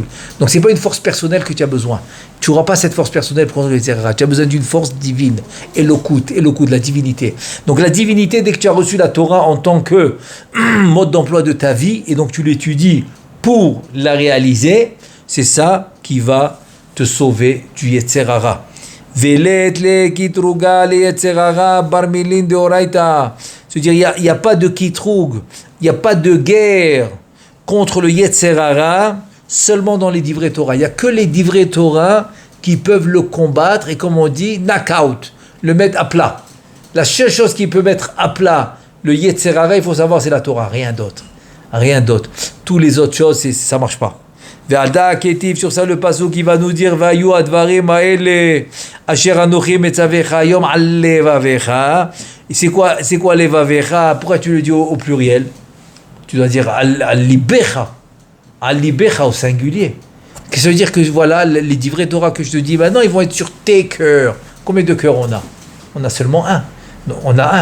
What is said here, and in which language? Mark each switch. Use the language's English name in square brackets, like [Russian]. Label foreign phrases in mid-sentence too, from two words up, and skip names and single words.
[French] Donc c'est pas une force personnelle que tu as besoin. Tu n'auras pas cette force personnelle pour contre le [Hebrew] יצר הרע. [French] Tu as besoin d'une force divine, Elokut, de la divinité. Donc la divinité, dès que tu as reçu la Torah en tant que mode d'emploi de ta vie, et donc tu l'étudies pour la réaliser, c'est ça qui va te sauver du [Hebrew] יצר הרע. [Aramaic] ולית ליה קטרוגא ליצר הרע בר מילין דאורייתא. [French] C'est-à-dire, il n'y a pas de kitrug, il n'y a pas de guerre contre le [Hebrew] יצר הרע [French] seulement dans les [Hebrew] דברי תורה. [French] Il n'y a que les [Hebrew] דברי תורה [French] qui peuvent le combattre et, comme on dit, knock-out, le mettre à plat. La seule chose qui peut mettre à plat le [Hebrew] יצר הרע, [French] il faut savoir, c'est la Torah, rien d'autre. Rien d'autre. Toutes les autres choses, ça ne marche pas. [Aramaic] ועל דא כתיב, [French] sur ça le pasuk qui va nous dire [Hebrew] והיו הדברים האלה אשר אנכי מצוך היום על לבבך. [French] C'est quoi levavecha? Pourquoi tu le dis au pluriel? Tu dois dire [Hebrew] על לבך [French] au singulier. Qu'est-ce que ça veut dire? Que voilà, les [Hebrew] דברי תורה [French] que je te dis maintenant, ils vont être sur tes cœurs. Combien de cœurs on a? On a seulement un. Non, on a un.